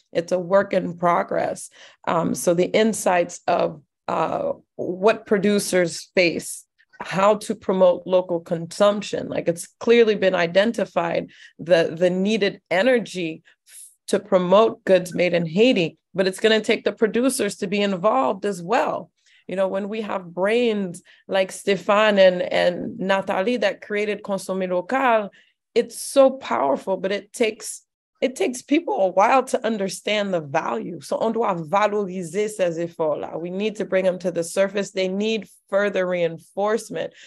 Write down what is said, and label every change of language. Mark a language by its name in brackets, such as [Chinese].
[English] It's a work in progress. So the insights of what producers face, how to promote local consumption, like it's clearly been identified, the needed energy to promote goods made in Haiti, but it's going to take the producers to be involved as well. When we have brains like Stéphane and Nathalie that created Consommer Local, it's so powerful, but it takes people a while to understand the value. [French] So on doit valoriser ces efforts-là. [English] We need to bring them to the surface. They need further reinforcement.